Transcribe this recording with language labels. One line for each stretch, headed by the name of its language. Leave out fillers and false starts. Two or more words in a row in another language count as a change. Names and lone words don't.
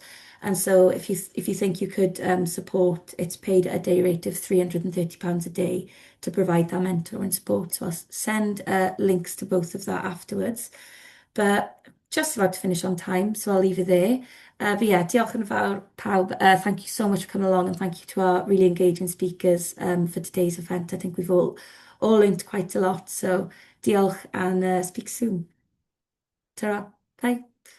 English: And so if you think you could support, it's paid at a day rate of £330 a day to provide that mentoring support. So I'll send links to both of that afterwards. But just about to finish on time, so I'll leave it there. But yeah,
Welsh: diolch yn fawr pawb.
English: Thank you so much for coming along, and thank you to our really engaging speakers for today's event. I think we've all learned quite a lot. So diolch and speak soon. Ta-ra. Bye.